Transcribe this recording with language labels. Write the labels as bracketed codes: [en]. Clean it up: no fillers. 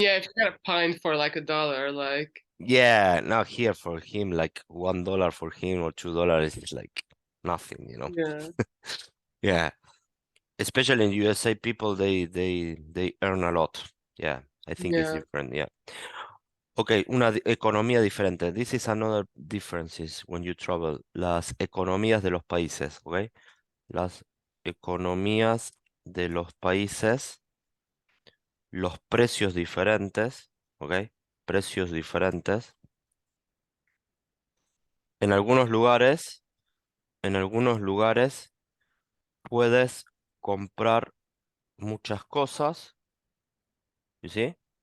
[en] yeah, if you get a pint for like $1, like, yeah, now here for him, like $1 for him or $2 is like nothing, you know. yeah, Yeah, especially in USA, people they earn a lot. Yeah, I think it's yeah. different. Yeah. [es] Okay, economía diferente. [en] This is another differences when you travel. [es] Las economías de los países, ¿ok? Las economías de los países, los precios diferentes, ¿ok? Precios diferentes. En algunos lugares, en algunos lugares puedes comprar muchas cosas, ¿sí?